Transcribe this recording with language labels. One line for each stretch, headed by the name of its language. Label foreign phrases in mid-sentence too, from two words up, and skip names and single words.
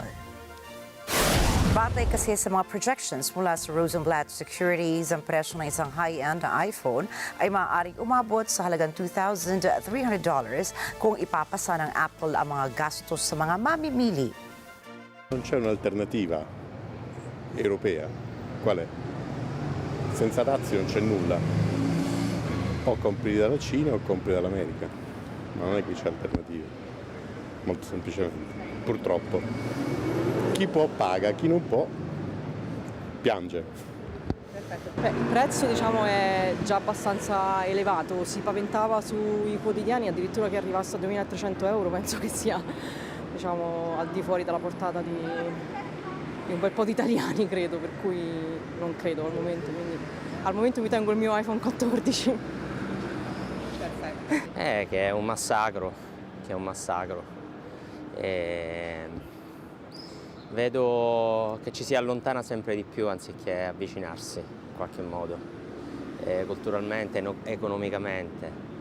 Filipino: Batay kasi sa mga projections mula sa Rosenblatt Securities, ang presyo ng isang high-end na iPhone ay maaaring umabot sa halagang $2,300 kung ipapasa ng Apple ang mga gastos sa mga mamimili.
Italian: Non c'è un'alternativa europea? Qual è? Senza dazi non c'è nulla. O compri dalla Cina o compri dall'America, ma non è che c'è alternativa, molto semplicemente, purtroppo. Chi può paga, chi non può piange. Il prezzo è già abbastanza elevato, si paventava sui quotidiani addirittura che arrivasse a €2.300, penso che sia al di fuori dalla portata di un bel po' di italiani, credo, per cui non credo al momento, quindi al momento mi tengo il mio iPhone 14. Che è un massacro, vedo che ci si allontana sempre di più anziché avvicinarsi in qualche modo, culturalmente, economicamente.